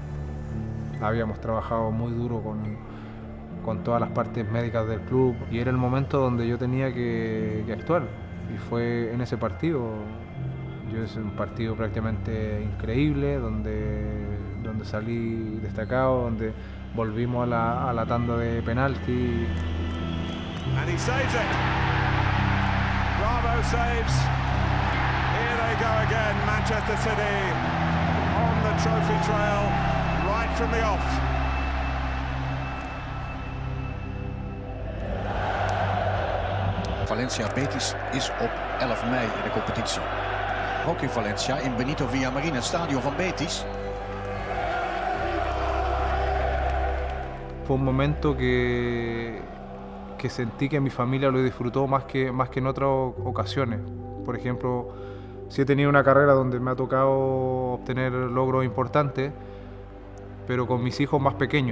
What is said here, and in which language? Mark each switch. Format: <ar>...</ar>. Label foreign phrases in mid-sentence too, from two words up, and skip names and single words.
<es>Habíamos trabajado muy duro con todas las partes médicas del club y era el momento donde yo tenía que actuar y fue en ese partido. Es un partido prácticamente increíble donde salí destacado, donde volvimos a la tanda de penalti.</es> <en>And he saves it. Bravo saves. Here they go again, Manchester City on the trophy trail right from the off.</en> <nl>Valencia Betis is op 11 mei in de competitie. Ook in Valencia, in Benito Villamarín, het stadion van Betis.</nl> <es>Fue un momento que sentí que mi familia lo disfrutó más que en otras ocasiones. Por ejemplo, sí he tenido una carrera donde me ha tocado obtener logros importantes, pero con mis hijos más pequeños.</es>